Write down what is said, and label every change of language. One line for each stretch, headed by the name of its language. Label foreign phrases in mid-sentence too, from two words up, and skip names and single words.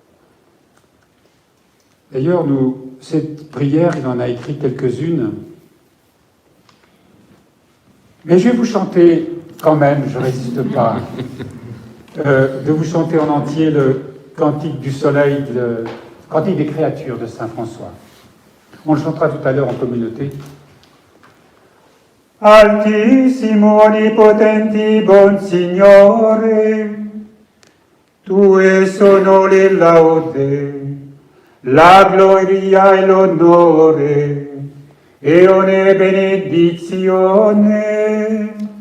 French: D'ailleurs, cette prière, il en a écrit quelques-unes. Mais je vais vous chanter quand même, je ne résiste pas, de vous chanter en entier le Cantique du Soleil, le Cantique des créatures de saint François. On le chantera tout à l'heure en communauté.
Italian: Altissimo onnipotenti bon Signore, tue sono le laude, la gloria e l'onore, e ogni benedizione.